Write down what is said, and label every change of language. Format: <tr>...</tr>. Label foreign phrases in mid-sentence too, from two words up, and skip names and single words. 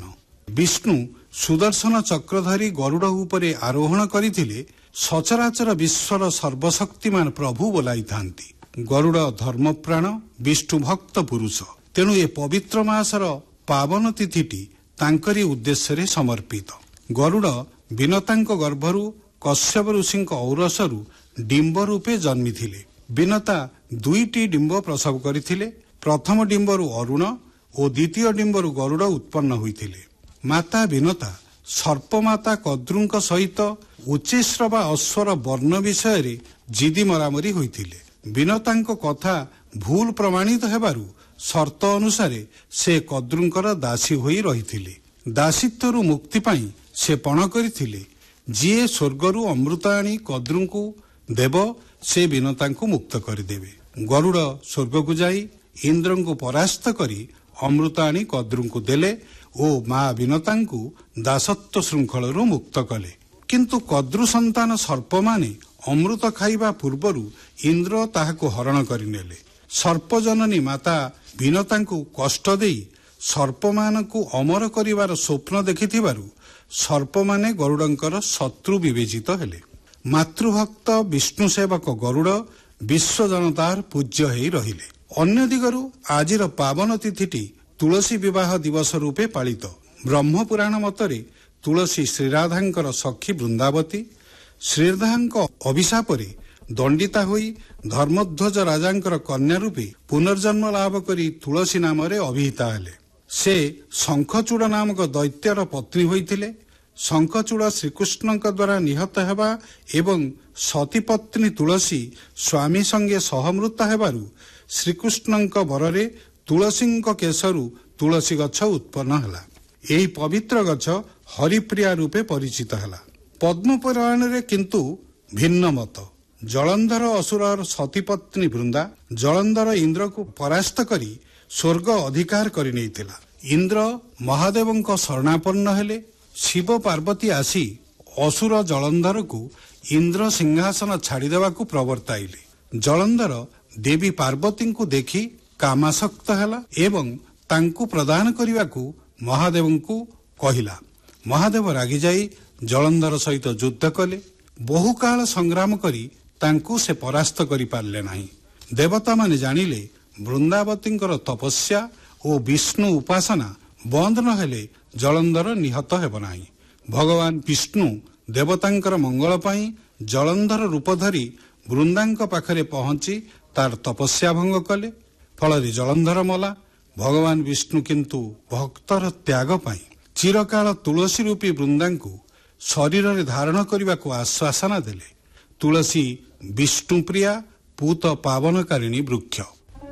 <or>ବିଷ୍ଣୁ ସୁଦର୍ଶନ ଚକ୍ର ଧରି ଗରୁଡ଼ ଉପରେ ଆରୋହଣ କରିଥିଲେ ସଚରାଚର ବିଶ୍ୱର ସର୍ବଶକ୍ତିମାନ ପ୍ରଭୁ ବୋଲାଇ ଥାଆନ୍ତି। ଗରୁଡ଼ ଧର୍ମପ୍ରାଣ ବିଷ୍ଣୁ ଭକ୍ତ ପୁରୁଷ। ତେଣୁ ଏ ପବିତ୍ର ମାସର ପାବନ ତିଥିଟି ତାଙ୍କରି ଉଦ୍ଦେଶ୍ୟ ରେ ସମର୍ପିତ। ଗରୁଡ଼ ବିନତାଙ୍କ ଗର୍ଭରୁ କଶ୍ୟପ ଋଷିଙ୍କ ଔରସରୁ ଡିମ୍ବ ରୂପେ ଜନ୍ମିଥିଲେ। ବିନତା ଦୁଇଟି ଡିମ୍ବ ପ୍ରସବ କରିଥିଲେ। ପ୍ରଥମ ଡିମ୍ବରୁ ଅରୁଣ ଓ ଦ୍ୱିତୀୟ ଡିମ୍ବରୁ ଗରୁଡ଼ ଉତ୍ପନ୍ନ ହୋଇଥିଲେ। ମାତା ବିନତା ସର୍ପମାତା କଦ୍ରୁଙ୍କ ସହିତ ଉଚ୍ଚୈଶ୍ରବା ଅଶ୍ୱର ବର୍ଣ୍ଣ ବିଷୟ ରେ ଜିଦି ମରାମରି ହୋଇଥିଲେ। ବିନତାଙ୍କ କଥା ଭୁଲ ପ୍ରମାଣିତ ହେବାରୁ ସର୍ତ୍ତ ଅନୁସାରେ ସେ କଦ୍ରୁଙ୍କର ଦାସୀ ହୋଇ ରହିଥିଲେ। ଦାସତ୍ୱରୁ ମୁକ୍ତି ପାଇଁ ସେ ପଣ କରିଥିଲେ ଯିଏ ସ୍ୱର୍ଗରୁ ଅମୃତ ଆଣି କଦ୍ରୁଙ୍କୁ ଦେବ ସେ ବିନତାଙ୍କୁ ମୁକ୍ତ କରଦେବେ। ଗରୁଡ଼ ସ୍ୱର୍ଗକୁ ଯାଇ ଇନ୍ଦ୍ରଙ୍କୁ ପରାସ୍ତ କରି ଅମୃତ ଆଣି କଦ୍ରୁଙ୍କୁ ଦେଲେ ଓ ମାଆ ବିନତାଙ୍କୁ ଦାସତ୍ୱ ଶୃଙ୍ଖଳରୁ ମୁକ୍ତ କଲେ। କିନ୍ତୁ କଦ୍ରୁ ସନ୍ତାନ ସର୍ପ ମାନେ ଅମୃତ ଖାଇବା ପୂର୍ବରୁ ଇନ୍ଦ୍ର ତାହାକୁ ହରଣ କରିନେଲେ। ସର୍ପଜନନୀ ମାତା ବିନତାଙ୍କୁ କଷ୍ଟ ଦେଇ ସର୍ପମାନଙ୍କୁ ଅମର କରିବାର ସ୍ୱପ୍ନ ଦେଖିଥିବାରୁ ସର୍ପମାନେ ଗରୁଡ଼ଙ୍କର ଶତ୍ରୁ ବିବେଚିତ ହେଲେ। ମାତୃଭକ୍ତ ବିଷ୍ଣୁ ସେବକ ଗରୁଡ଼ ବିଶ୍ୱ ଜନତାର ପୂଜ୍ୟ ହୋଇ ରହିଲେ। ଅନ୍ୟ ଦିଗରୁ ଆଜିର ପାବନ ତିଥିଟି ତୁଳସୀ ବିବାହ ଦିବସ ରୂପେ ପାଳିତ। ବ୍ରହ୍ମ ପୁରାଣ ମତରେ ତୁଳସୀ ଶ୍ରୀରାଧାଙ୍କର ସଖୀ ବୃନ୍ଦାବତୀ। ଶ୍ରୀରାଧାଙ୍କ ଅଭିଶାପରେ ଦଣ୍ଡିତା ହୋଇ ଧର୍ମଧ୍ୱଜ ରାଜାଙ୍କର କନ୍ୟା ରୂପେ ପୁନର୍ଜନ୍ମ ଲାଭ କରି ତୁଳସୀ ନାମ ରେ ଅଭିହିତା ହେଲେ। ସେ ଶଙ୍ଖଚୂଡ଼ ନାମକ ଦୈତ୍ୟର ପତ୍ନୀ ହୋଇଥିଲେ। ଶଙ୍ଖଚୂଡ଼ ଶ୍ରୀକୃଷ୍ଣଙ୍କ ଦ୍ୱାରା ନିହତ ହେବା ଏବଂ ସତୀ ପତ୍ନୀ ତୁଳସୀ ସ୍ୱାମୀ ସଙ୍ଗେ ସହମୃତା ହେବାରୁ ଶ୍ରୀକୃଷ୍ଣଙ୍କ ବରରେ ତୁଳସୀଙ୍କ କେଶରୁ ତୁଳସୀ ଗଛ ଉତ୍ପନ୍ନ ହେଲା। ଏହି ପବିତ୍ର ଗଛ ହରିପ୍ରିୟା ରୂପେ ପରିଚିତ ହେଲା। ପଦ୍ମ ପୁରାଣ ରେ କିନ୍ତୁ ଭିନ୍ନ ମତ। ଜଳନ୍ଧର ଅସୁରର ସତୀପତ୍ନୀ ବୃନ୍ଦା ଜଳନ୍ଧର ଇନ୍ଦ୍ର କୁ ପରାସ୍ତ କରି ସ୍ୱର୍ଗ ଅଧିକାର କରି ନେଇଥିଲା। ଇନ୍ଦ୍ର ମହାଦେବଙ୍କ ଶରଣାପନ୍ନ ହେଲେ। ଶିବ ପାର୍ବତୀ ଆସି ଅସୁର ଜଳନ୍ଧର କୁ ଇନ୍ଦ୍ର ସିଂହାସନ ଛାଡ଼ି ଦେବାକୁ ପ୍ରବର୍ତ୍ତାଇଲେ। ଜଳନ୍ଧର ଦେବୀ ପାର୍ବତୀ କୁ ଦେଖି କାମାସକ୍ତ ହେଲା ଏବଂ ତାଙ୍କୁ ପ୍ରଦାନ କରିବାକୁ ମହାଦେବଙ୍କୁ କହିଲା। ମହାଦେବ ରାଗି ଯାଇ ଜଳନ୍ଧର ସହିତ ଯୁଦ୍ଧ କଲେ। ବହୁ କାଳ ସଂଗ୍ରାମ କରି ତାଙ୍କୁ ସେ ପରାସ୍ତ କରି ପାରିଲେ ନାହିଁ। ଦେବତା ମାନେ ଜାଣିଲେ ବୃନ୍ଦାବତୀଙ୍କର ତପସ୍ୟା ଓ ବିଷ୍ଣୁ ଉପାସନା ବନ୍ଦ ନ ହେଲେ ଜଳନ୍ଧର ନିହତ ହେବ ନାହିଁ। ଭଗବାନ ବିଷ୍ଣୁ ଦେବତାଙ୍କର ମଙ୍ଗଳ ପାଇଁ ଜଳନ୍ଧର ରୂପ ଧରି ବୃନ୍ଦାଙ୍କ ପାଖରେ ପହଞ୍ଚି ତାର ତପସ୍ୟା ଭଙ୍ଗ କଲେ। ଫଳରେ ଜଳନ୍ଧର ମଲା। ଭଗବାନ ବିଷ୍ଣୁ କିନ୍ତୁ ଭକ୍ତର ତ୍ୟାଗ ପାଇଁ ଚିରକାଳ ତୁଳସୀ ରୂପୀ ବୃନ୍ଦାଙ୍କୁ ଶରୀର ରେ ଧାରଣ କରିବେ ଆଶ୍ୱାସନ ଦେଲେ। ତୁଳସୀ ବିଷ୍ଣୁପ୍ରିୟା ପୂତ ପାବନକାରିଣୀ ବୃକ୍ଷ।</or>